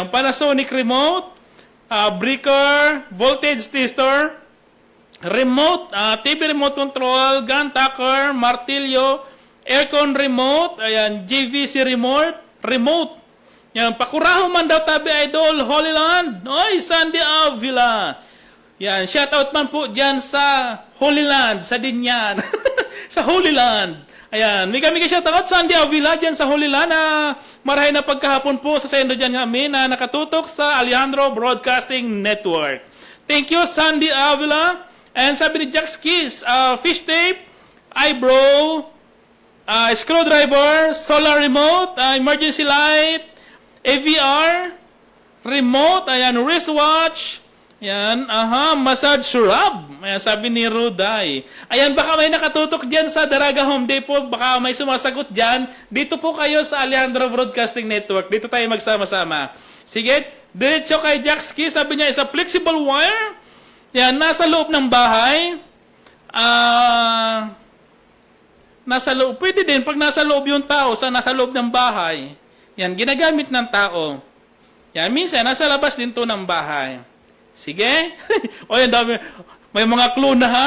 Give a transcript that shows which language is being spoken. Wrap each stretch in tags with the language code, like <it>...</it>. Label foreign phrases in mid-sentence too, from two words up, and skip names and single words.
<en>Panasonic remote, breaker, voltage tester, remote, TV remote control, gun tucker, martilyo, aircon remote, ayan, JVC remote.</en> <bik>Yan, pakuraho man daw tabi idol, Holy Land. Oy, Sandy Avila.</bik> <tl>Yan,</tl> <en>shout out</en> <tl>man po dyan sa Holy Land, sa Dinyan. Sa Holy Land. Ayan, may kami</tl> <en>shout out</en> <tl>Sandy Avila dyan sa Holy Land.</tl> <bik>Marahay na pagkahapon po sa sendo dyan namin na nakatutok sa Alejandro Broadcasting Network.</bik> <en>Thank you, Sandy Avila. And</en> <tl>sabi ni</tl> <en>Jack Skis, fish tape, eyebrow, screwdriver, solar remote, emergency light, AVR, remote, ayan, wristwatch, ayan, massage rub, ayan,</en> <tl>sabi ni</tl> <en>Ruday.</en> <tl>Ayan, baka may nakatutok dyan sa Daraga Home Depot, baka may sumasagot dyan, dito po kayo sa Alejandro Broadcasting Network, dito tayo magsama-sama. Sige, diretso kay Jackski, sabi niya,</tl> <en>is a flexible wire,</en> <tl>yan, nasa loob ng bahay, nasa loob, pwede din, pag nasa loob yung tao, nasa loob ng bahay, yan, ginagamit ng tao. Yan, minsan, nasa labas din to ng bahay. Sige? O, yan, dami. May mga clue na, ha?</tl>